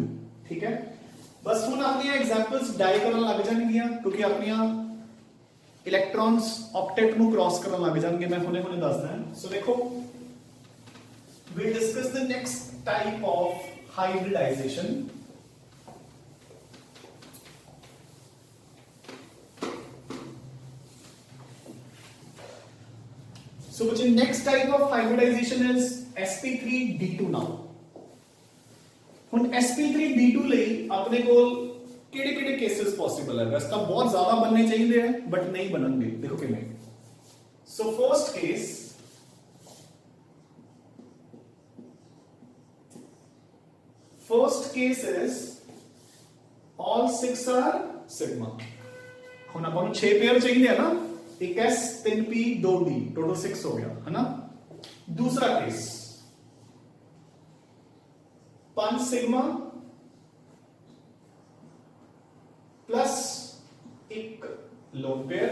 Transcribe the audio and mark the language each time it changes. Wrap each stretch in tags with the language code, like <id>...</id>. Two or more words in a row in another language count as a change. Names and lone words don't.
<pa>ਠੀਕ ਹੈ, ਬਸ ਹੁਣ ਆਪਣੀ</pa> <en>examples die</en> <pa>ਕਰਨ ਲੱਗ ਜਾਣਗੀਆਂ ਕਿਉਂਕਿ ਆਪਣੀ</pa> <en>electrons octet</en> <pa>ਨੂੰ ਕ੍ਰਾਸ ਕਰਨ ਲੱਗ ਜਾਣਗੇ. ਮੈਂ ਹੁਣੇ ਹੁਣੇ ਦੱਸਦਾ ਹਾਂ.</pa> <en>So देखो, we discuss the next type of hybridization. So which is next type of hybridization is sp3d2 now.</en> <pa>ਹੁਣ sp3d2 ਲਈ ਆਪਣੇ ਕੋਲ ਕਿਹੜੇ-ਕਿਹੜੇ</pa> <en>cases possible</en> <pa>ਹੈ? ਵੈਸੇ ਤਾਂ ਬਹੁਤ ਜ਼ਿਆਦਾ ਬਣਨੇ ਚਾਹੀਦੇ ਆ ਬਟ ਨਹੀਂ ਬਣਨਗੇ. ਦੇਖੋ ਕਿਵੇਂ.</pa> <en>ਸੋ first case is all 6 are sigma.</en> <hi>ਹੁਣ ਆਪਾਂ ਨੂੰ 6 पेयर चाहिए है ना, एक S 3P 2D, टोटल 6 हो गया है ना. दूसरा केस 5 सिग्मा प्लस 1 लोन पेयर.</hi>